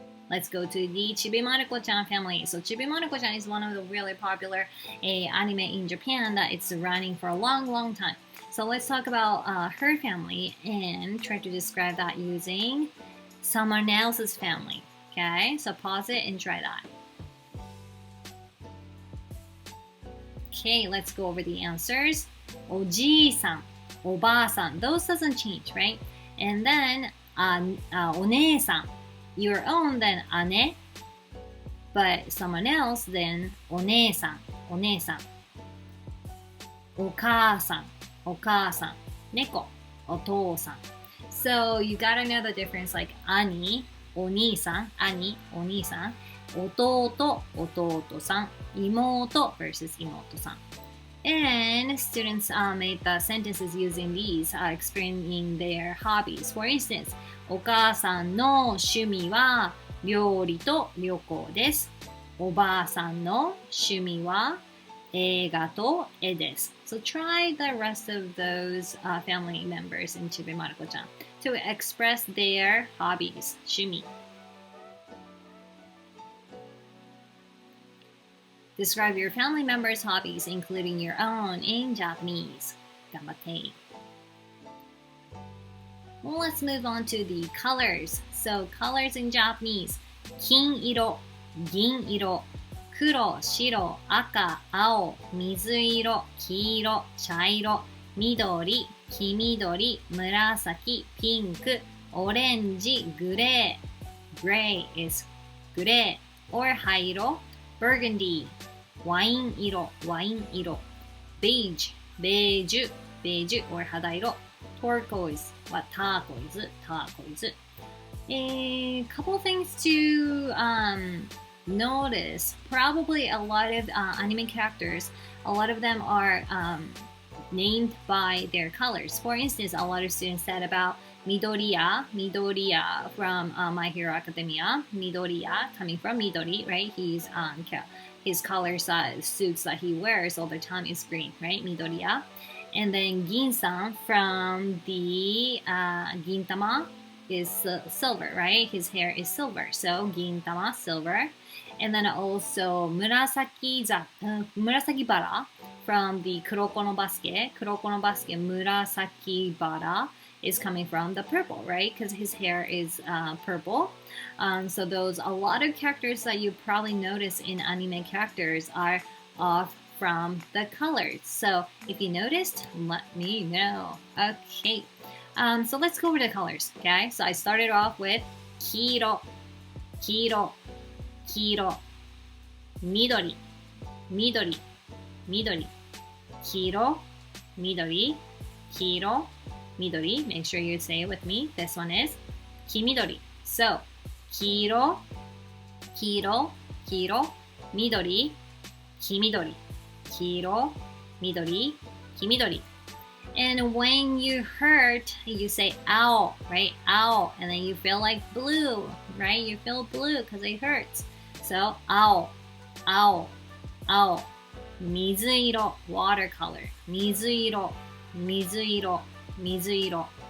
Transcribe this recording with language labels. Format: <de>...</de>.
<en>Let's go to the Chibimaruko-chan family. So Chibimaruko-chan is one of the really popular anime in Japan that it's running for a long, long time. So let's talk about her family and try to describe that using someone else's family. Okay, so pause it and try that. Okay, let's go over the answers.</en> <ja>おじいさん、おばあさん.</ja> <en>Those doesn't change, right? And then お姉さん. Your own, then 姉.But someone else, then お姉さん、お姉さん。</en> <ja>お母さん、お母さん。猫、お父さん。</ja> <en>So you gotta know the difference, like 兄、お兄さん、兄、お兄さん。</en> <ja>弟、弟さん。妹 versus 妹さん。</ja> <en>And students made the sentences using these, explaining their hobbies. For instance,</en> <ja>お母さんの趣味は料理と旅行です。おばあさんの趣味は映画と絵です。</ja> <en>So try the rest of those family members in Chibimaruko-chan to express their hobbies, 趣味。 Describe your family members' hobbies, including your own, in Japanese.</en> <ja>頑張って。</ja> <en>Well, let's move on to the colors. So, colors in Japanese.</en> <ja>金色、銀色、黒、白、赤、青、水色、黄色、茶色、緑、黄緑、紫、ピンク、オレンジ、グレー。</ja> <en>Gray is gray. Or 灰色。Burgundy, ワイン色、ワイン色。</en> <ja>Beige, ベージュ、ベージュ or 肌色。Turquoise はターコイズ、ターコイズ。</ja> <en>A couple things to notice. Probably a lot of anime characters, a lot of them are named by their colors. For instance, a lot of students said about Midoriya from My Hero Academia. Midoriya, coming from Midori, right? His colors, suits that he wears all the time is green, right? Midoriya. And then Gin-san from the Gintama is silver, right? His hair is silver. So Gintama, silver. And then also Murasaki Bara from the Kuroko no Basuke. Kuroko no Basuke, Murasaki Bara is coming from the purple, right? Because his hair is purple. So those, a lot of characters that you probably notice in anime characters are off from the colors. So if you noticed, let me know. Okay. So let's go over the colors, okay? So I started off with</en> <ja>黄色、黄色、黄色、緑、緑、緑、黄色、緑、黄色、緑.</ja> <en>Make sure you say it with me. This one is 黄緑. So</en> <ja>黄色、黄色、黄色、緑、黄緑、黄色、緑、黄緑.</ja> <en>And when you hurt, you say ow, right? Ow. And then you feel like blue, right? You feel blue because it hurts. So, ow, ow, ow. 水色, watercolor.</en> <ja>水色, 水色, 水色.</ja>